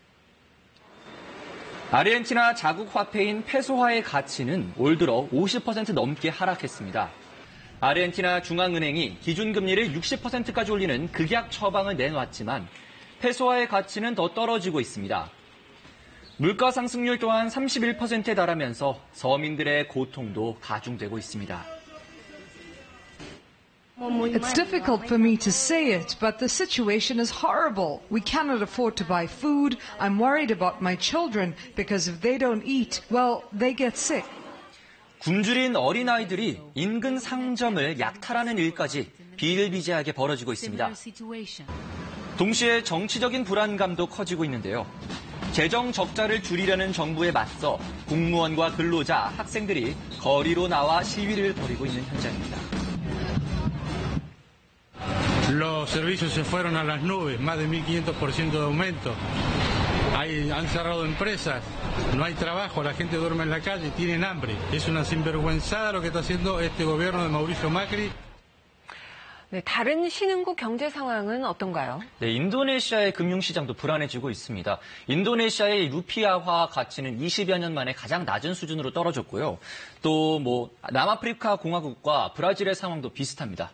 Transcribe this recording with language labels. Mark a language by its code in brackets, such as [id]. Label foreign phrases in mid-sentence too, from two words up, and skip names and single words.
[ko] 아르헨티나 자국 화폐인 페소화의 가치는 올 들어 50% 넘게 하락했습니다. 아르헨티나 중앙은행이 기준금리를 60%까지 올리는 극약 처방을 내놓았지만 페소화의 가치는 더 떨어지고 있습니다. 물가 상승률 또한 31%에 달하면서 서민들의 고통도 가중되고 있습니다. [en] It's difficult for me to say it, but the situation is horrible. We cannot afford to buy food. I'm worried about my children because if they don't eat, well, they get sick. [ko] 굶주린 어린아이들이 인근 상점을 약탈하는 일까지 비일비재하게 벌어지고 있습니다. 동시에 정치적인 불안감도 커지고 있는데요. 재정 적자를 줄이려는 정부에 맞서 공무원과 근로자, 학생들이 거리로 나와 시위를 벌이고 있는 현장입니다. [es] Los servicios se fueron a las nubes, más de 1.500% de aumento. Han cerrado empresas, no hay trabajo, la gente duerme en la calle, tienen hambre. Es una sinvergüenzada lo que está haciendo este gobierno de Mauricio Macri. [ko] 네, 다른 신흥국 경제 상황은 어떤가요? 네, 인도네시아의 금융시장도 불안해지고 있습니다. 인도네시아의 루피아화 가치는 20여 년 만에 가장 낮은 수준으로 떨어졌고요. 또 남아프리카 공화국과 브라질의 상황도 비슷합니다.